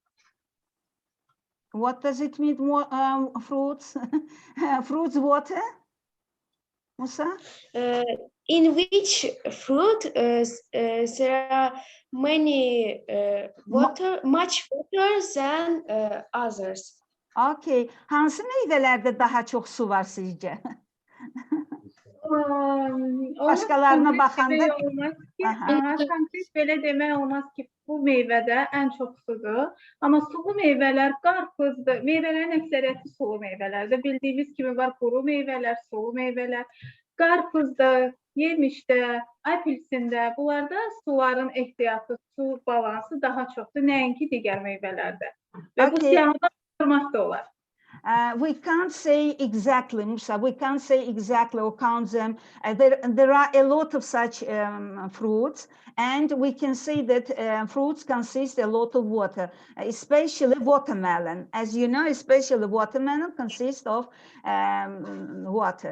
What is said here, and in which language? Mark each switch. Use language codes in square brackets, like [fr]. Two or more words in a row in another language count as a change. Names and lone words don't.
[en] What does it mean, more fruits? Fruits water? Musa? In which fruit there are many much water than others. Okay. [az] Hansı meyvelerde daha çok su var sizce? Başqalarına baxanda konkret belə demək olmaz ki, bu meyvədə ən çox sudur. Amma sulu meyvələr qarpızdır. Meyvələrin əksəriyyəti sulu meyvələrdir. Bildiyimiz kimi var quru meyvələr, sulu meyvələr. Qarpızdır, yemişdə, apelsində, bunlarda suların ehtiyatı, su balansı daha çoxdur, nəinki digər meyvələrdə. Və bu [en] Okay. [az] siyahıdan çıxırmaq da olar. [en] We can't say exactly, Musa, we can't say exactly or count them. There are a lot of such fruits, and we can say that fruits consist a lot of water, especially watermelon. As you know, especially watermelon consists of water.